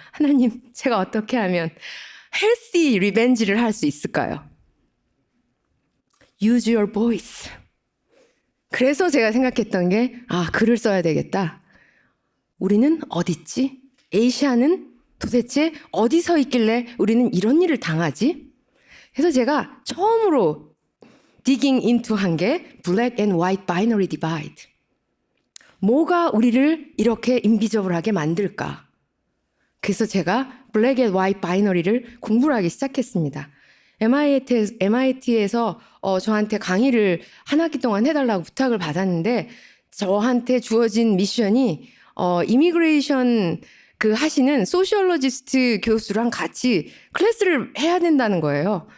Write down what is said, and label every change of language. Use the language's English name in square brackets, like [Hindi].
[Korean] 하나님, 제가 어떻게 하면 healthy 리벤지를 할 수 있을까요? [English] Use your voice. [Korean] 그래서 제가 생각했던 게 글을 써야 되겠다. 우리는 어딨지? 에이시아는 도대체 어디서 있길래 우리는 이런 일을 당하지? 그래서 제가 처음으로 [English] digging into [Korean] 한 게 [English] black and white binary divide. [Korean] 뭐가 우리를 이렇게 인비저블하게 만들까? 그래서 제가 black and white binary를 공부를 하기 시작했습니다. MIT에서 저한테 강의를 한 학기 동안 해달라고 부탁을 받았는데 저한테 주어진 미션이 이미그레이션 하시는 소시올로지스트 교수랑 같이 클래스를 해야 된다는 거예요.